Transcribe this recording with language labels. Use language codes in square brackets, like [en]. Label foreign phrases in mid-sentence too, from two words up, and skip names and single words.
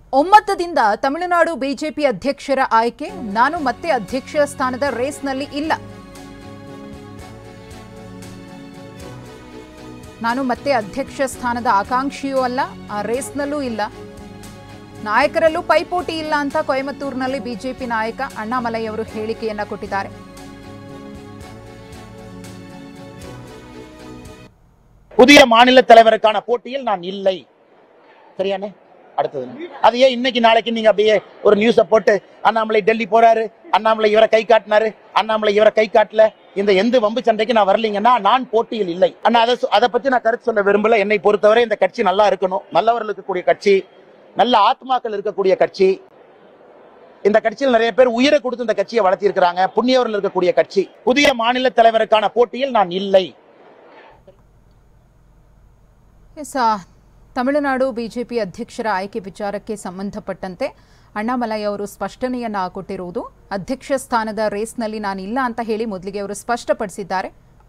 [kn] ಒಮ್ಮತದಿಂದ ತಮಿಳುನಾಡು ಬಿಜೆಪಿ ಅಧ್ಯಕ್ಷರ ಆಯ್ಕೆ. ನಾನು ಮತ್ತೆ ಅಧ್ಯಕ್ಷ ಸ್ಥಾನದ ರೇಸ್ನಲ್ಲಿ ಇಲ್ಲ. ನಾನು ಮತ್ತೆ ಅಧ್ಯಕ್ಷ ಸ್ಥಾನದ ಆಕಾಂಕ್ಷಿಯೂ ಅಲ್ಲ, ಆ ರೇಸ್ನಲ್ಲೂ ಇಲ್ಲ. ನಾಯಕರಲ್ಲೂ ಪೈಪೋಟಿ ಇಲ್ಲ ಅಂತ ಕೊಯಮತ್ತೂರಿನಲ್ಲಿ ಬಿಜೆಪಿ ನಾಯಕ ಅಣ್ಣಾಮಲೈ ಅವರು ಹೇಳಿಕೆಯನ್ನ ಕೊಟ್ಟಿದ್ದಾರೆ. [ta] புதிய மாநில தலைவருக்கான போட்டியில் நான் இல்லை. சரியானே? அடுத்தது அது ஏன் இன்னைக்கு நாளைக்கு நீங்க அப்படியே ஒரு நியூஸ போட்டு அண்ணாமலை டெல்லி போறாரு, அண்ணாமலை இவரை கை காட்டினாரு, அண்ணாமலை இவரை கை காட்டல, இந்த எந்த வம்பு சண்டைக்கு நான் வரலீங்கன்னா நான் போட்டியில் இல்லை. ஆனா அதை பத்தி நான் கருத்து சொல்ல விரும்பல. என்னை பொறுத்தவரை இந்த கட்சி நல்லா இருக்கணும், நல்லவர்கள் இருக்கக்கூடிய கட்சி, நல்ல ஆத்மாக்கள் இருக்கக்கூடிய கட்சி. இந்த கட்சியில் நிறைய பேர் உயிரை கொடுத்து இந்த கட்சியை வளர்த்தி இருக்கிறாங்க, புண்ணியவர்கள் இருக்கக்கூடிய கட்சி. புதிய மாநில தலைவருக்கான போட்டியில் நான் இல்லை. [kn] ತಮಿಳುನಾಡು ಬಿಜೆಪಿ ಅಧ್ಯಕ್ಷರ ಆಯ್ಕೆ ವಿಚಾರಕ್ಕೆ ಸಂಬಂಧಪಟ್ಟಂತೆ ಅಣ್ಣಾಮಲೈ ಅವರು ಸ್ಪಷ್ಟನೆಯನ್ನ ಕೊಟ್ಟಿರುವುದು. ಅಧ್ಯಕ್ಷ ಸ್ಥಾನದ ರೇಸ್ನಲ್ಲಿ ನಾನಿಲ್ಲ ಅಂತ ಹೇಳಿ ಮೊದಲಿಗೆ ಅವರು ಸ್ಪಷ್ಟಪಡಿಸಿದ್ದಾರೆ.